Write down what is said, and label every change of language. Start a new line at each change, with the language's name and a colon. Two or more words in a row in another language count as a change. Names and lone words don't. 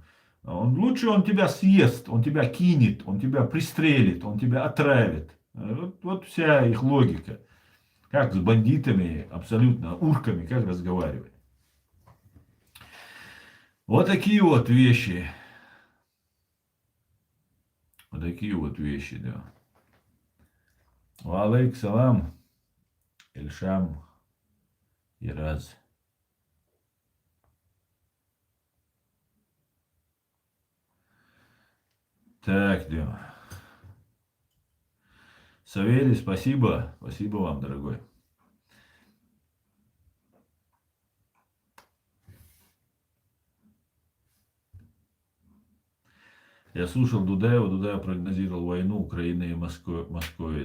Russian: Лучше он тебя съест, он тебя кинет, он тебя пристрелит, он тебя отравит. Вот вся их логика. Как с бандитами, абсолютно урками, как разговаривать. Вот такие вот вещи. Вот такие вот вещи, да.
Arabic: وعليك سلام, Ильшам, Ираз.
Russian: Так, да. Савелий, спасибо. Спасибо вам, дорогой. Я слушал Дудаева, Дудаев прогнозировал войну Украины и Москвы.